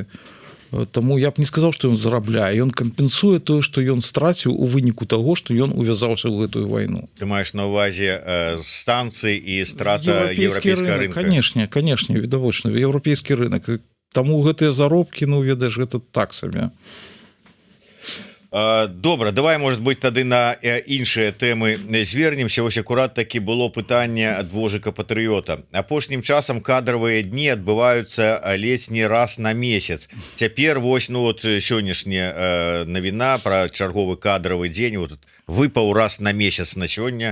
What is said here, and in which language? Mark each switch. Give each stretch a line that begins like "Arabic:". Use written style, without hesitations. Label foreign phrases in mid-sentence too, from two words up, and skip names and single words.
Belarusian: Таму я б не сказаў, што ён зарабляе, ён кампенсуе тое, што ён страціў у выніку таго, што ён увязаўся ў гэтую вайну. Ты маеш на ўвазе станцыі і страта еўрапейскага рынка? Канешне, відавочна, еўрапейскі рынок. Таму гэтыя заробкі, ну, ведаеш, гэта так сабе. Добра,
Russian: давай, может быть,
Belarusian: тады на іншыя тэмы звернемся. Вось акурат такі было пытанне ад Вожыка Патрыёта. Апошнім часам кадравыя дні адбываюцца ледзь не раз на месяц. Цяпер вось, ну вот сённяшняя навіна пра чарговы кадравы дзень вот, выпаў раз на месяц на сёння.